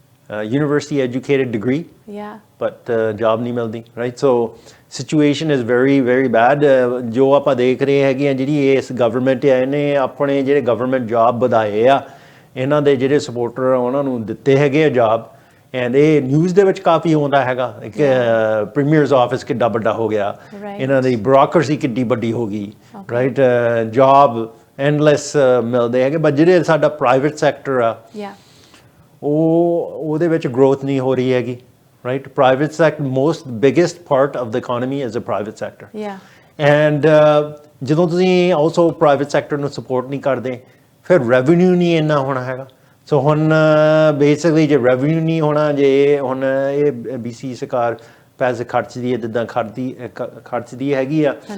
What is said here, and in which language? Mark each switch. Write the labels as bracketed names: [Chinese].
[English] University educated degree, but job [Punjabi] ਨਹੀਂ ਮਿਲਦੀ, [English] right? So situation is very very bad. [Punjabi] ਜੋ ਆਪਾਂ ਦੇਖ ਰਹੇ ਹੈਗੇ ਆ ਜਿਹੜੀ ਇਸ ਗਵਰਨਮੈਂਟ ਹੈ ਇਹਨੇ ਆਪਣੇ ਜਿਹੜੇ ਗਵਰਨਮੈਂਟ ਜੌਬ ਵਧਾਏ ਆ, ਇਹਨਾਂ ਦੇ ਜਿਹੜੇ ਸਪੋਰਟਰ ਉਹਨਾਂ ਨੂੰ ਦਿੱਤੇ ਹੈਗੇ ਆ ਜੌਬ, ਐਂਡ ਇਹ ਨਿਊਜ਼ ਦੇ ਵਿੱਚ ਕਾਫੀ ਆਉਂਦਾ ਹੈਗਾ ਕਿ ਪ੍ਰੀਮੀਅਰਸ ਆਫਿਸ ਕਿੱਡਾ ਵੱਡਾ ਹੋ ਗਿਆ, ਇਹਨਾਂ ਦੀ ਬਿਊਰੋਕਰੇਸੀ ਕਿੱਡੀ ਵੱਡੀ ਹੋ ਗਈ, ਰਾਈਟ? ਜੌਬ ਐਂਡਲੈਸ ਮਿਲਦੇ ਹੈਗੇ, ਬਟ ਜਿਹੜੇ ਸਾਡਾ ਪ੍ਰਾਈਵੇਟ ਸੈਕਟਰ ਆ ਉਹਦੇ ਵਿੱਚ ਗਰੋਥ ਨਹੀਂ ਹੋ ਰਹੀ ਹੈਗੀ, [English] right? Private sector, most biggest part of the economy is the private sector. Yeah. [Punjabi] And ਜਦੋਂ ਤੁਸੀਂ also private sector ਨੂੰ support ਨਹੀਂ ਕਰਦੇ ਫਿਰ revenue ਨਹੀਂ ਇੰਨਾ ਹੋਣਾ ਹੈਗਾ ਸੋ ਹੁਣ basically ਜੇ revenue ਨਹੀਂ ਹੋਣਾ ਜੇ ਹੁਣ ਇਹ BC ਸਰਕਾਰ ਪੈਸੇ ਖਰਚਦੀ ਹੈ ਜਿੱਦਾਂ ਖਰਚਦੀ ਹੈਗੀ ਆ